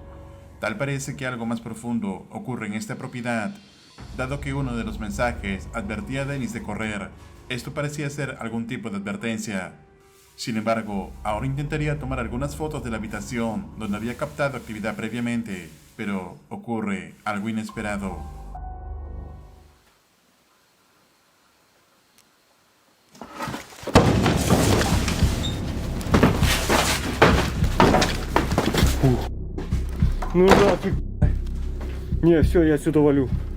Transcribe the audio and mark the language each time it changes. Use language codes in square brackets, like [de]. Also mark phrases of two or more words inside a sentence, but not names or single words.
[es] Tal parece que algo más profundo ocurre en esta propiedad, dado que uno de los mensajes advertía a Denis de correr. Esto parecía ser algún tipo de advertencia. Sin embargo, ahora intentaría tomar algunas fotos de la habitación donde había captado actividad previamente, pero ocurre algo inesperado. [ru] Ну да, ты... Не, все, я отсюда валю.